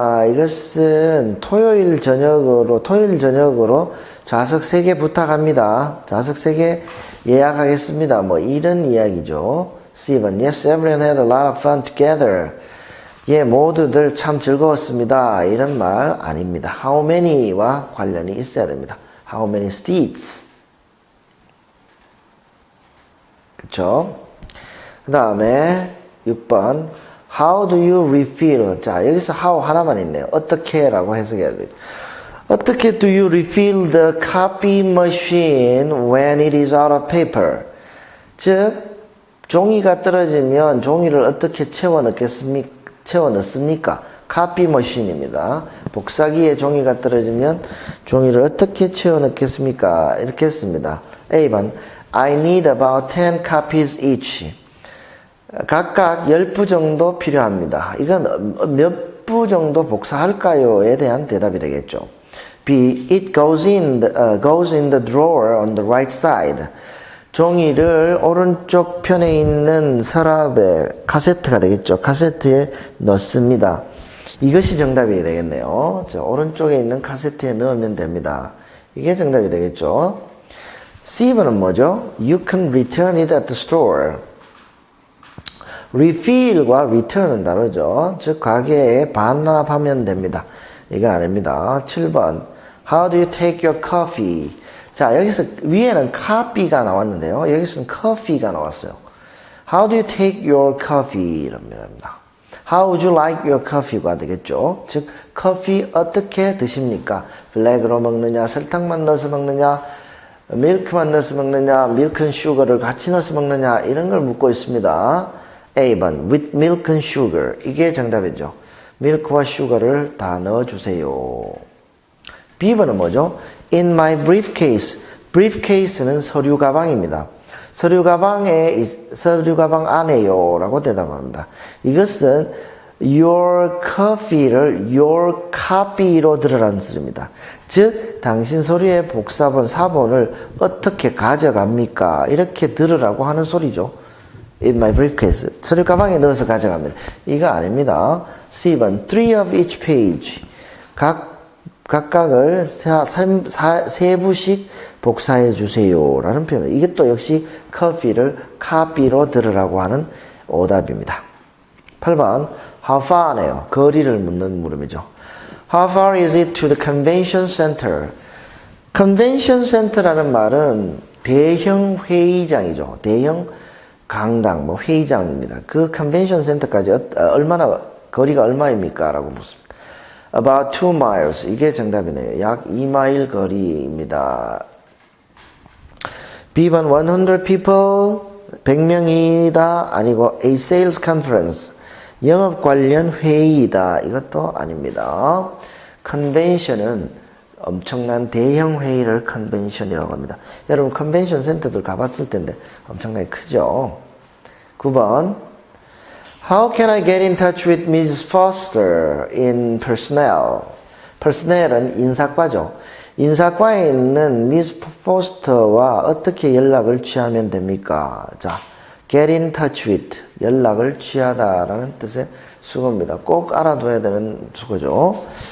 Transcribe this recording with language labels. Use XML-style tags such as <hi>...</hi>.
<ko>이것은 토요일 저녁으로 좌석 3개 부탁합니다. 좌석 3개 예약하겠습니다. 뭐 이런 이야기죠.</ko> <en>C번, yes, everyone had a lot of fun together.</en> <ko>예, 모두들 참 즐거웠습니다. 이런 말 아닙니다. How many와 관련이 있어야 됩니다.</ko> <en>How many seats?</en> <ko>그쵸? 그 다음에</ko> <en>6번 How do you refill?</en> <ko>자, 여기서 how 하나만 있네요. 어떻게 라고 해석해야 돼요. 어떻게</ko> <en>do you refill the copy machine when it is out of paper?</en> <ko>즉, 종이가 떨어지면 종이를 어떻게 채워 넣습니까? copy machine입니다. 복사기에 종이가 떨어지면 종이를 어떻게 채워 넣겠습니까? 이렇게 했습니다.</ko> <en>A번 I need about 10 copies each.</en> <ko>각각 10부 정도 필요합니다. 이건 몇 부 정도 복사할까요?에 대한 대답이 되겠죠. B.</ko> <en>It goes in the drawer on the right side.</en> <ko>종이를 오른쪽 편에 있는 서랍에 카세트가 되겠죠. 카세트에 넣습니다. 이것이 정답이 되겠네요. 자, 오른쪽에 있는 카세트에 넣으면 됩니다. 이게 정답이 되겠죠. C번은 뭐죠?</ko> <en>You can return it at the store.</en> <ko>refill과 return은 다르죠. 즉 가게에 반납하면 됩니다. 이거 아닙니다.</ko> <en>7번 How do you take your coffee?</en> <ko>자, 여기서 위에는 copy가 나왔는데요. 여기서는 coffee가 나왔어요.</ko> <en>How do you take your coffee?</en> <ko>이런 말입니다.</ko> <en>How would you like your coffee가</en> <ko>되겠죠. 즉 커피 어떻게 드십니까? 블랙으로 먹느냐, 설탕만 넣어서 먹느냐, 밀크만 넣어서 먹느냐, 밀크 앤 슈거를 같이 넣어서 먹느냐, 이런 걸 묻고 있습니다.</ko> <en>A번 with milk and sugar.</en> <ko>이게 정답이죠. 밀크와 슈거를 다 넣어주세요. B번은 뭐죠?</ko> <en>In my briefcase.</en> <ko>briefcase는 서류 가방입니다. 서류 가방 안에요 라고 대답합니다. 이것은 your coffee를 your copy로 들으라는 소리입니다. 즉 당신 서류의 복사본, 사본을 어떻게 가져갑니까? 이렇게 들으라고 하는 소리죠.</ko> <en>In my briefcase.</en> <ko>서류 가방에 넣어서 가져갑니다. 이거 아닙니다.</ko> <en>C번 3 of each page.</en> <ko>각각을 세 부씩 복사해 주세요 라는 표현. 이게 또 역시 커피를 카피로 들으라고 하는 오답입니다. 8번 How far네요. 거리를 묻는 물음이죠.</ko> <en>How far is it to the convention center?</en> <ko>convention center라는 말은 대형 회의장이죠. 대형 강당, 회의장입니다. 그 convention center까지 거리가 얼마입니까? 라고 묻습니다.</ko> <en>About 2 miles.</en> <ko>이게 정답이네요. 약 2마일 거리입니다. B번</ko> <en>100 people.</en> <ko>100명이다. 아니고</ko> <en>a sales conference.</en> <ko>영업 관련 회의이다. 이것도 아닙니다. convention은 엄청난 대형 회의를 컨벤션이라고 합니다. 여러분 컨벤션 센터들 가봤을 텐데 엄청나게 크죠.</ko> <en>9번 How can I get in touch with Mrs. Foster in personnel?</en> <ko>personnel은 인사과죠. 인사과에 있는 Miss Foster와 어떻게 연락을 취하면 됩니까? 자,</ko> <en>get in touch with</en> <ko>연락을 취하다라는 뜻의 수거입니다. 꼭 알아둬야 되는 수거죠.</ko>